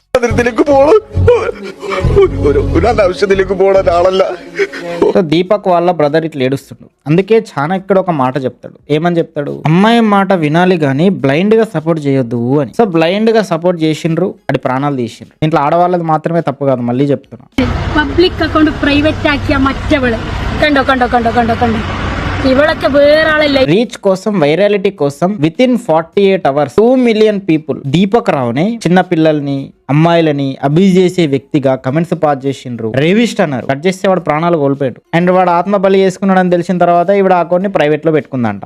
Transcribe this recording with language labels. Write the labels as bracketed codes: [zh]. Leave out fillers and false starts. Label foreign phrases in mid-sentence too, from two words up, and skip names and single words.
[te] దీపక్ వాళ్ళ బ్రదర్ ఇట్లా ఏడుస్తుండు. అందుకే చాలా ఇక్కడ ఒక మాట చెప్తాడు. ఏమని చెప్తాడు? అమ్మాయి మాట వినాలి గానీ బ్లైండ్ గా సపోర్ట్ చేయొద్దు అని. [en] so blind [te] గా సపోర్ట్ చేసిండ్రు, అది ప్రాణాలు తీసిండ్రు. ఇంట్లో ఆడవాళ్ళది మాత్రమే తప్పు కాదు, మళ్ళీ చెప్తున్నా. [en] public account private [ml] ആക്കിയ മറ്റവള് കണ്ടോ കണ്ടോ കണ്ടോ കണ്ടോ കണ്ടോ ഇവളൊക്കെ വേറെ ആളല്ല. [te] రీచ్ కోసం, వైరాలిటీ కోసం [en] within 48 hours 2 million people [te] దీపక్ రావుని, చిన్న పిల్లల్ని, అమ్మాయిలని అబ్యూజ్ చేసే వ్యక్తిగా [en] comments pass [te] చేసిండ్రు. రేవిస్ట్ అన్నారు. కట్ చేస్తే వాడు ప్రాణాలు కోల్పోయాడు. అండ్ వాడు ఆత్మ బలి చేసుకున్నాడని తెలిసిన తర్వాత ఇవిడ ఆ అకౌంట్ ని ప్రైవేట్ లో పెట్టుకుందంట.